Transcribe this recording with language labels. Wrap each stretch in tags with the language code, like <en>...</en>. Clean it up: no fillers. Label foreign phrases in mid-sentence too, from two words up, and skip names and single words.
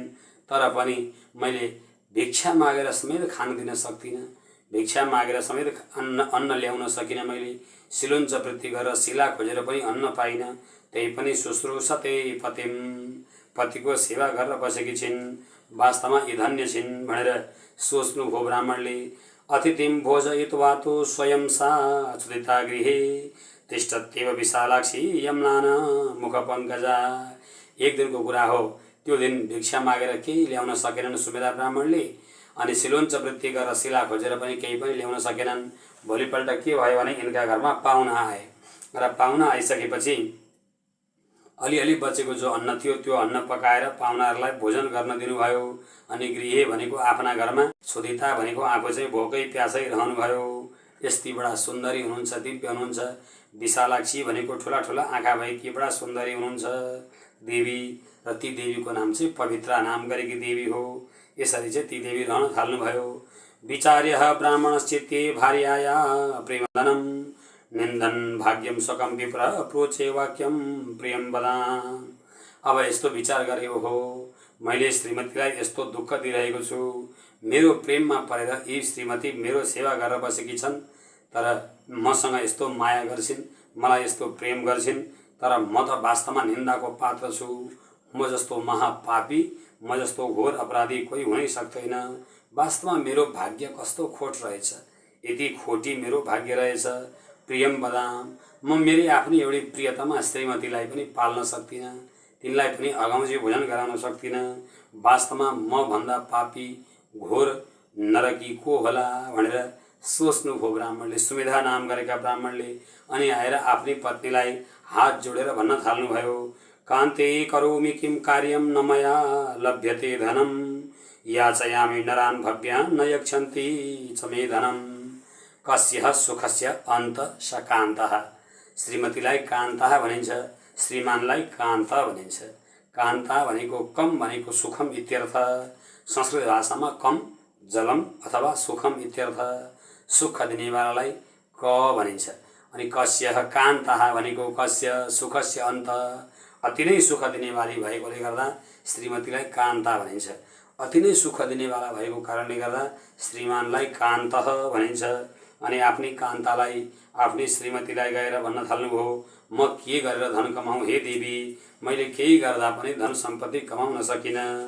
<ne>तर पनि मैले भिक्षा मागेर समेत खान दिन सक्दिनँ, भिक्षा मागेर समेत अन्न ल्याउन सकिनँ। मैले सिलुन्छ वृत्ति गरेर शिला खोजेर पनि अन्न पाइनँ। त्यही पनि</ne> <sa>शुश्रूषते पतिम,</sa> <ne>पतिको सेवा गरेर बसेकी छिन्, वास्तवमा यी धन्य छिन् भनेर सोच्नुभयो ब्राह्मणले।</ne> <sa>अतिथिम भोजयित्वा तु स्वयं सा क्षुधिता गृहे तिष्ठत्येव विशालाक्षी यम्नाना मुखपङ्कजा।</sa> <ne>एक दिनको कुरा हो, त्यो दिन भिक्षा मागेर केही ल्याउन सकेनन् सुमेधा ब्राह्मणले। अनि सिलोञ्च वृत्ति गरेर शिला खोजेर पनि केही पनि ल्याउन सकेनन्। भोलिपल्ट के भयो भने यिनका घरमा पाहुना आए र पाहुना आइसकेपछि अलिअलि बचेको जो अन्न थियो त्यो अन्न पकाएर पाहुनाहरूलाई भोजन गर्न दिनुभयो। अनि गृहे भनेको आफ्ना घरमा, क्षुधिता भनेको आफू चाहिँ भोकै प्यासै रहनुभयो। यस्ती बडा सुन्दरी हुनुहुन्छ, दिव्य हुनुहुन्छ। विशालाक्षी भनेको ठुला ठुला आँखा भएकी बडा सुन्दरी हुनुहुन्छ देवी, र ती देवीको नाम चाहिँ पवित्रा नाम गरेकी देवी हो। यसरी चाहिँ ती देवी रहन थाल्नुभयो।</ne> <sa>विचार्य ब्राह्मणश्चित्ते भार्याया प्रेमधनं निन्दन भाग्यम स्वकं विप्र प्रोचे वाक्यम प्रियम वदाम।</sa> <ne>अब यस्तो विचार गरे, ओहो मैले श्रीमतीलाई यस्तो दुःख दिइरहेको छु, मेरो प्रेममा परेर यी श्रीमती मेरो सेवा गरेर बसेकी छन्, तर मसँग यस्तो माया गर्छिन्, मलाई यस्तो प्रेम गर्छिन्, तर म त वास्तवमा निन्दाको पात्र छु। म जस्तो महापापी, म जस्तो घोर अपराधी कोही हुनै सक्दैन। वास्तवमा मेरो भाग्य कस्तो खोट रहेछ, यति खोटी मेरो भाग्य रहेछ।</ne> <sa>प्रियम वदाम,</sa> <ne>म मेरी आफ्नै एउटी प्रियतमा श्रीमतीलाई पनि पाल्न सक्दिनँ, तिनलाई पनि अघाउजी भोजन गराउन सक्दिनँ। वास्तवमा म भन्दा पापी घोर नरकी को होला भनेर सोच्नुभयो ब्राह्मणले, सुमेधा नाम गरेका ब्राह्मणले। अनि आएर आफ्नी पत्नीलाई हात जोडेर भन्न थाल्नुभयो,</ne> <sa>कान्ते करोमि किं कार्यं न मया लभ्यते धनं याचयामि नरान् भव्यान् न यक्षन्ति च मे धनं कस्य सुखस्य अन्त स कान्तः।</sa> <ne>श्रीमतीलाई कान्ता भनिन्छ, श्रीमानलाई कान्त भनिन्छ। कान्ता भनेको कम भनेको</ne> <sa>सुखम इत्यर्थ।</sa> <ne>संस्कृत भाषामा कम जलम अथवा</ne> <sa>सुखम इत्यर्थ।</sa> <ne>सुख दिनेवालालाई क भनिन्छ। अनि</ne> <sa>कस्य कान्तः</sa> <ne>भनेको</ne> <sa>कस्य सुखस्य अन्त,</sa> <ne>अति नै सुख दिनेवाली भएकोले गर्दा श्रीमतीलाई कान्ता भनिन्छ। अति नै सुख दिनेवाला भएको कारणले गर्दा श्रीमानलाई कान्तः भनिन्छ। अनि आफ्नी कान्तालाई, आफ्नी श्रीमतीलाई गएर भन्न थाल्नुभयो, म के गरेर धन कमाऊँ हे देवी, मैले केही गर्दा पनि धन सम्पत्ति कमाउन सकिनँ।</ne>